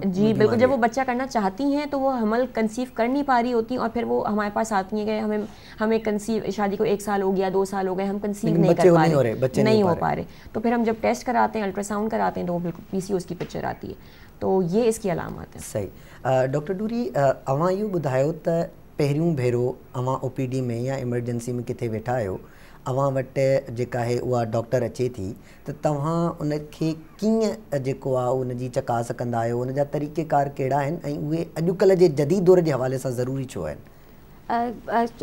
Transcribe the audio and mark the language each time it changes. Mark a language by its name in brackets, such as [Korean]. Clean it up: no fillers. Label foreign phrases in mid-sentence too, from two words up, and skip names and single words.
[Urdu] جی بالکل, جب وہ بچہ کرنا چاہتی ہیں تو وہ حمل کنسیو کر نہیں پا رہی ہوتی اور پھر وہ ہمارے پاس آتی ہیں کہ ہمیں کنسیو شادی کو 1 سال ہو گیا 2 سال ہو گئے, ہم کنسیو نہیں کر پا رہے, نہیں ہو پا رہے. تو پھر ہم جب ٹیسٹ کراتے ہیں, الٹرا ساؤنڈ کراتے ہیں تو وہ بالکل پی سی اوز کی پکچر آتی ہے. تو یہ اس کی علامات ہیں. صحیح. ڈاکٹر ڈوری, [Sindhi] अवां इहो ॿुधायो त पहिरियों भेरो अवां OPD में या इमरजेंसी में किथे वेठा आहियो, अवां वटि जेका आहे उहा डॉक्टर अचे थी, त तव्हां उनखे कीअं जेको आहे उनजी चकास कंदा आहियो, उनजा तरीक़ेकार कहिड़ा आहिनि, ऐं उहे अॼुकल्ह जे जदीद दौर जे हवाले सां ज़रूरी छो आहिनि?